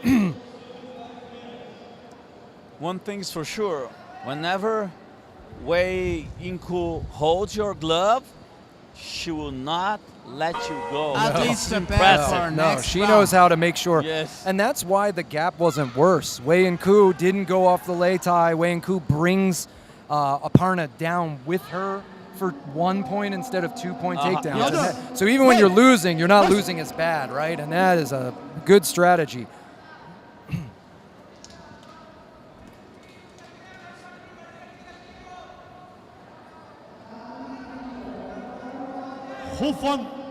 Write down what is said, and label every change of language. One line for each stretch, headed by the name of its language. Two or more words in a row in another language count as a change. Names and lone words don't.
English: one thing's for sure: whenever Wei Yingku holds your glove, she will not let you go. At least prepare for next she round. knows how to make sure. Yes. And that's why the gap wasn't worse. Wei Yingku didn't go off the
Chinese: 擂台.
English: Wei Yingku brings Aparna down with her for 1 point instead of 2 point takedowns. Yes. So even when you're losing, you're not losing as bad, right? And that is a good strategy. Hofan.